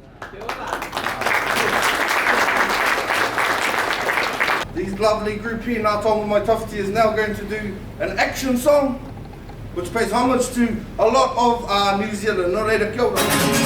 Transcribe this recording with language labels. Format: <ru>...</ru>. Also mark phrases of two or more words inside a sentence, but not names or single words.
<en>These lovely group here, Ngā Tonga Mai Tawhiti, is now going to do an action song which pays homage to a lot of New Zealand.</en> <mi>Nō reira, kia ora.</mi>